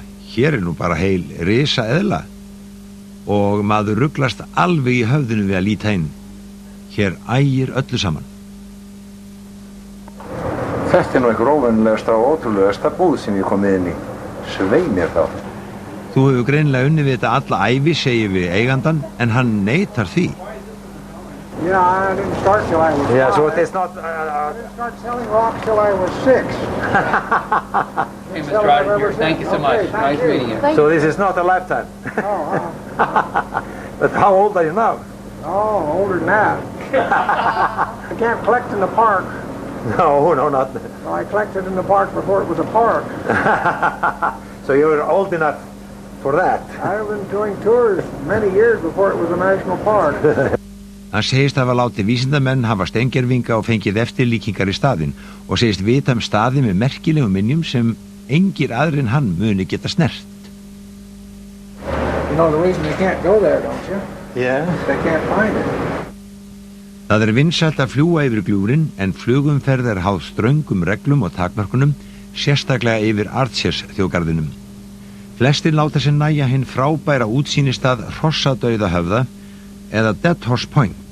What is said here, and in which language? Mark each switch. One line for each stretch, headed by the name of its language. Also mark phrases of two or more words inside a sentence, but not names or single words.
Icelandic: Hér nú bara heil risa eðla. Og maður ruglast alveg í höfðinu við að líta inn. Hér ægir öllu saman. Þetta nú einhver óvennilegasta og ótrúlegasta búð sem ég komið inn í. Svei mér þá. Þú hefur greinilega unnið við þetta alla ævi, segir við eigandan, en hann neitar því.
English: Yeah, I didn't start till I was 5. Yeah, so it's not... I didn't start selling rocks till I was 6. Hey, Mr. Ryder, thank you so much. Nice meeting you. So this is not a lifetime. Oh, But how old are you now? oh, older than that. I can't collect in the park. No, not... So I collected in the park before it was a park. So you're old enough for that. I've been doing tours many years before it was a national park.
Icelandic: Hann segist hafa látið vísindamenn hafa steingervinga og fengið eftirlíkingar í staðinn og segist vita staði með merkilegum minjum sem engir aðrir en hann muni geta snert.
English: You know the reason they can't go there, don't you? Yeah. They can't find it.
Icelandic: Það vinsælt að fljúga yfir gljúrin en flugumferð háð ströngum reglum og takmörkunum, sérstaklega yfir Archers þjóðgarðinum. Flestir láta sér nægja hinn frábæra útsýnistað Hrossadauðahöfða eða Dead Horse Point.